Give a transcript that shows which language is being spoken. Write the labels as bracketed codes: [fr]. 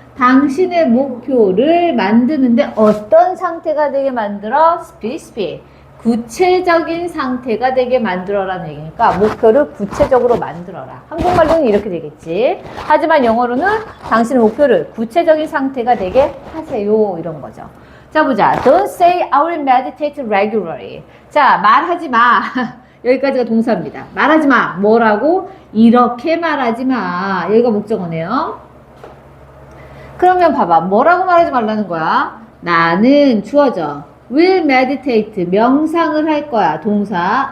[ko] 당신의 목표를 만드는데 어떤 상태가 되게 만들어? [en] specific. [ko] 구체적인 상태가 되게 만들어라는 얘기니까 목표를 구체적으로 만들어라. 한국말로는 이렇게 되겠지. 하지만 영어로는 당신의 목표를 구체적인 상태가 되게 하세요. 이런 거죠. 자, 보자. [en] Don't say I will meditate regularly. [ko] 자, 말하지 마. 여기까지가 동사입니다. 말하지 마. 뭐라고? 이렇게 말하지 마. 여기가 목적어네요. 그러면 봐봐. 뭐라고 말하지 말라는 거야? 나는 주어져. [en] will meditate. [ko] 명상을 할 거야. 동사.